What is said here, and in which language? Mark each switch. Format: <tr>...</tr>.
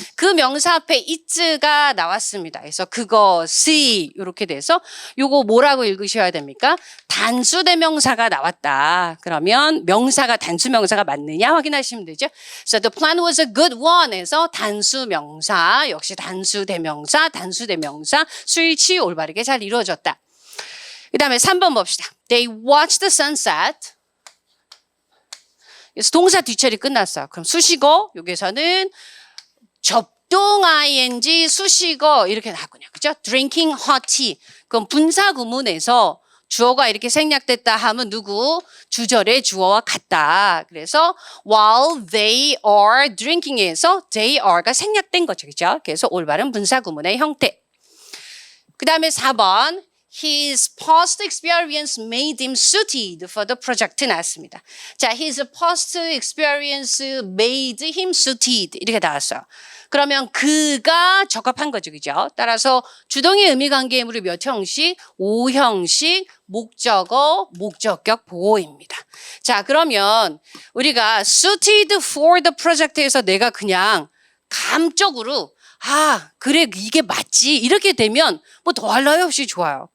<ko>그 명사 앞에 it가 나왔습니다. 그래서 그것이 이렇게 돼서 요거 뭐라고 읽으셔야 됩니까? 단수대명사가 나왔다. 그러면 명사가 단수명사가 맞느냐 확인하시면 되죠.</ko> <en>So the plan was a good one</en> <ko>해서 단수명사 역시 단수대명사 수일치 올바르게 잘 이루어졌다. 그 다음에 3번 봅시다.</ko> <en>They watched the sunset.</en> <ko>그래서 동사 뒤처리 끝났어요. 그럼 수식어 여기서는 접동 ing 수식어 이렇게 나왔군요. 그죠?</ko> <en>Drinking hot tea.</en> <ko>그럼 분사 구문에서 주어가 이렇게 생략됐다 하면 누구? 주절의 주어와 같다. 그래서</ko> <en>while they are drinking</en> <ko>에서 they are가 생략된 거죠. 그죠? 그래서 올바른 분사 구문의 형태. 그 다음에</ko> <en>4번 His past experience made him suited for the project</en> <ko>나왔습니다. 자,</ko> <en>his past experience made him suited</en> <ko>이렇게 나왔어요. 그러면 그가 적합한 거죠. 그죠? 따라서 주동의 의미관계물이 몇 형식? 5형식 목적어, 목적격 보호입니다. 자, 그러면 우리가</ko> <en>suited for the project</en> <ko>에서 내가 그냥 감적으로 그래 이게 맞지 이렇게 되면 뭐 더할 나위 없이 좋아요.</ko>